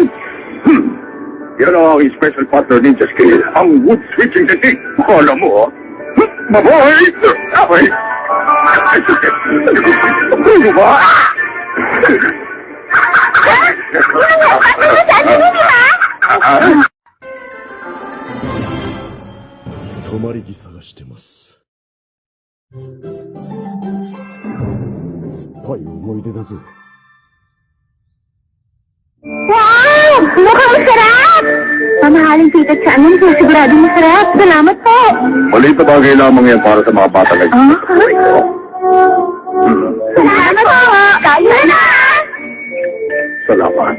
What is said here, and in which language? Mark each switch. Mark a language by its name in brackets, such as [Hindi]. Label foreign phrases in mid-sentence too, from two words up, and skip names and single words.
[Filipino] Yan ang aking [English] special partner ninja skill, [Filipino] ang [English] wood switching technique. [Filipino] Alam mo, mabuhay! Abay! Ano ba? Ano hindi ba? [Japanese] 止まり木探してます。酸っぱい思い出だぜ。 [Filipino] Wow! Mukhang masarap! Mamahaling pitat sa amin, kaya sigurado masarap. Salamat po! Maliit na bagay lamang yan para sa mga bata na Salamat po! Kaya na! Salamat.